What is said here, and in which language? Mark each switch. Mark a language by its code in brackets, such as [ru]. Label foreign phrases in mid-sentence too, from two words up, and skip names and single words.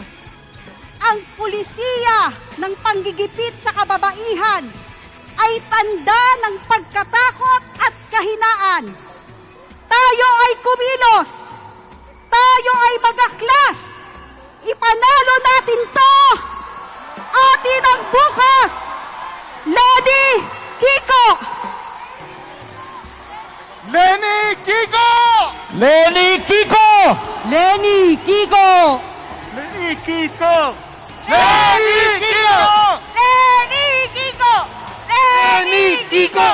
[tl] Ang pulisiya ng panggigipit sa kababaihan ay tanda ng pagkatakot at kahinaan. Tayo ay kumilos. Tayo ay magaklas. Ipanalo natin to. Atin ang bukas. Lady Kiko! Lenny Kiko! Lenny Kiko! Lenny Kiko! Lenny Kiko! Lenny Kiko! Lenny Kiko! Lenny Kiko!